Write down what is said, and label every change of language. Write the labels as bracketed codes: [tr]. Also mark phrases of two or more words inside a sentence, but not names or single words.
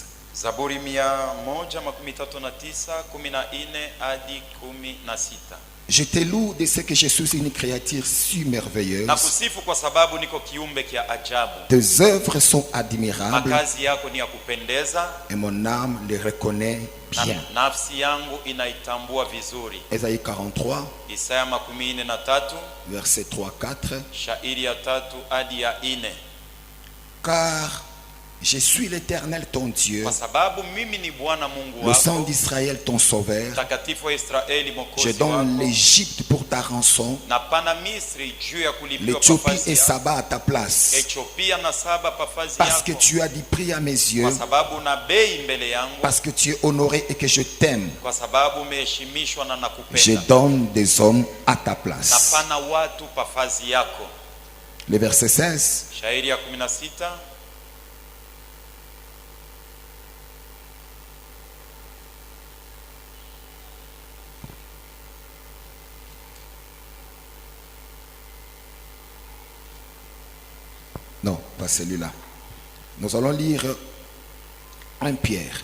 [sw] Zaburi 139 14 hadi 16. [fr] Je te loue de ce que je suis une créature si merveilleuse. [sw] Nakusifu kwa sababu niko kiumbe kia ajabu. [fr] Tes œuvres sont admirables [sw] Makazi yako ni ya kupendeza [fr] et mon âme les reconnaît [sw] na [fr] bien. [sw] nafsi yangu inaitambua vizuri. [fr] Ésaïe 43, [sw] Isaya 43 [fr] versets 3 4. [sw] shairi ya 3 hadi ya 4. [fr] Car Je suis l'Éternel ton Dieu, [sw] kwa sababu mimi ni Bwana Mungu [fr] le sang [sw] wako, [fr] d'Israël ton sauveur. [sw] mtakatifu wa Israeli [fr] Je [sw] mwokozi [fr] donne [sw] wako. [fr] l'Égypte pour ta rançon, [sw] Na pana Misri juu ya kulipiwa [fr] l'Éthiopie [sw] pafazi [fr] et [sw] yako, [fr] Saba à ta place. [sw] Ethiopia na Saba pafazi [fr] Parce que [sw] yako, [fr] tu as dit prix à mes yeux, [sw] kwa sababu una bei mbele yangu, [fr] parce que tu es honoré et que je t'aime. [sw] kwa sababu umeheshimishwa na [fr] Je [sw] nakupenda. [fr] donne des hommes à ta [sw] Na [fr] place. [sw] pana watu pafazi yako. [fr] Le verset 16. [sw] Shairi ya 16. [fr] Non, pas celui-là. Nous allons lire 1 Pierre.